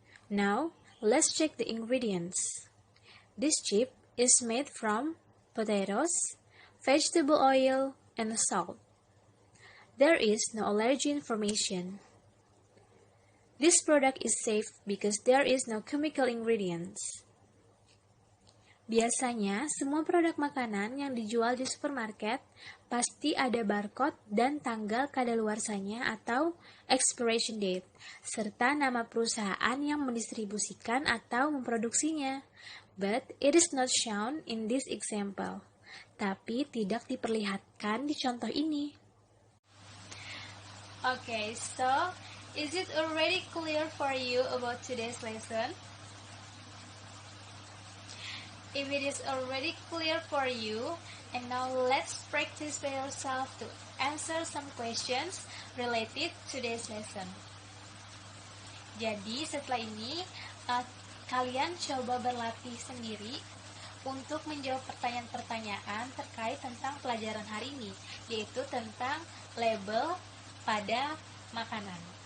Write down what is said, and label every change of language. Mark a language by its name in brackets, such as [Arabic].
[English] Now, let's check the ingredients. This chip is made from potatoes, vegetable oil, and salt. There is no allergy information. This product is safe because there is no chemical ingredients. [Indonesian] Biasanya, semua produk makanan yang dijual di supermarket pasti ada barcode dan tanggal kadaluarsanya atau [English] expiration date, [Indonesian] serta nama perusahaan yang mendistribusikan atau memproduksinya. [English] But it is not shown in this example. [Indonesian] Tapi tidak diperlihatkan di contoh ini. [English] Okay, so is it already clear for you about today's lesson? If it is already clear for you, and now let's practice by yourself to answer some questions related to today's lesson. [Indonesian] Jadi setelah ini, kalian coba berlatih sendiri untuk menjawab pertanyaan-pertanyaan terkait tentang pelajaran hari ini, yaitu tentang label pada makanan.